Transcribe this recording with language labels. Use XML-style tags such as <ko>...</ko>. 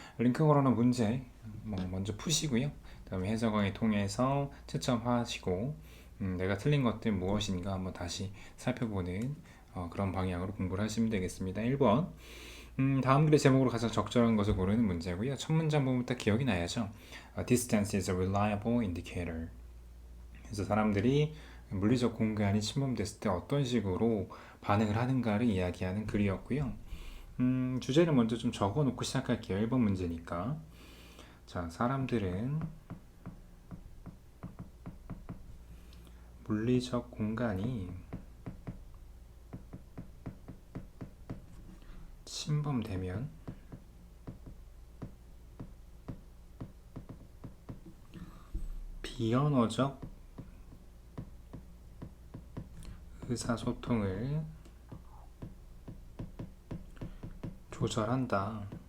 <ko>링크 걸어놓은 문제 먼저 푸시고요. 그다음에 해설 강의 통해서 채점하시고 내가 틀린 것들 무엇인가 한번 다시 살펴보는 그런 방향으로 공부를 하시면 되겠습니다. 1번 다음 글의 제목으로 가장 적절한 것을 고르는 문제고요. 첫 문장 부분부터 기억이 나야죠.</ko> <en>Distance is a reliable indicator.</en> <ko>그래서 사람들이 물리적 공간이 침범됐을 때 어떤 식으로 반응을 하는가를 이야기하는 글이었고요. 주제를 먼저 좀 적어놓고 시작할게요. 1번 문제니까. 자, 사람들은 물리적 공간이 침범되면 비언어적 의사소통을 조절한다.</ko>